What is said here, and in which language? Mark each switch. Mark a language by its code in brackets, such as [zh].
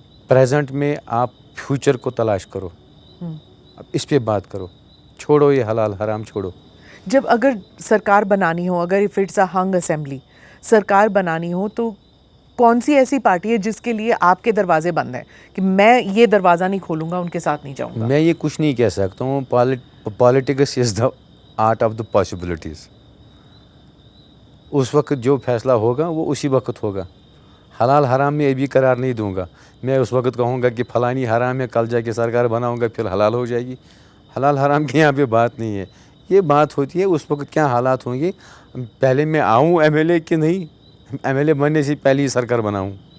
[ur] Present میں آپ future کو تلاش کرو, اب اس پہ بات کرو. چھوڑو یہ حلال حرام چھوڑو. جب اگر سرکار بنانی ہو, اگر اف اٹس اے ہنگ اسمبلی سرکار بنانی ہو, تو کون سی ایسی پارٹی ہے جس کے لیے آپ کے دروازے بند ہیں کہ میں یہ دروازہ نہیں کھولوں گا, ان کے ساتھ نہیں جاؤں گا؟ میں یہ کچھ نہیں کہہ سکتا ہوں. [en] Politics is the art of the possibilities. [ur] اس وقت جو فیصلہ ہوگا وہ اسی وقت ہوگا. حلال حرام میں ابھی قرار نہیں دوں گا. میں اس وقت کہوں گا کہ فلانی حرام ہے, کل جا کے سرکار بناؤں گا پھر حلال ہو جائے گی. حلال حرام کی یہاں پہ بات نہیں ہے. یہ بات ہوتی ہے اس وقت کیا حالات ہوں گے. پہلے میں آؤں ایم ایل اے کہ نہیں, ایم ایل اے بننے سے پہلے ہی سرکار بناؤں.